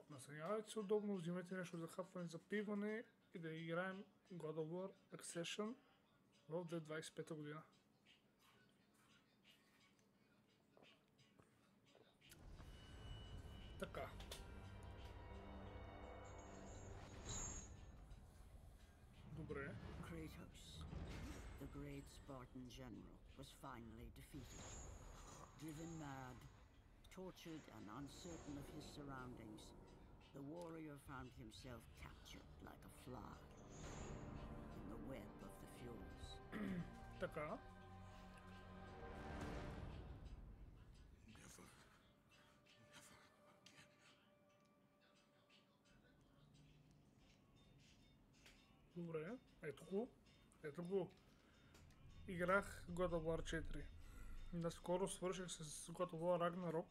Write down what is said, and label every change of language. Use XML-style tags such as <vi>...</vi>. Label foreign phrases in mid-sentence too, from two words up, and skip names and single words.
<bg>Настанявайте се удобно, взимайте нещо за хапване, за пиване и да играем God of War Accession в 2025 година. Така. Добре.</bg> <en>Kratos, the great Spartan general, was finally defeated. Driven mad, tortured and uncertain of his surroundings, the warrior found himself captured like a fly in the web of the Furies.</en> <bg>Така. Добре, ето го. Играх God of War 4. Наскоро свърших с God of War Ragnarok.</bg>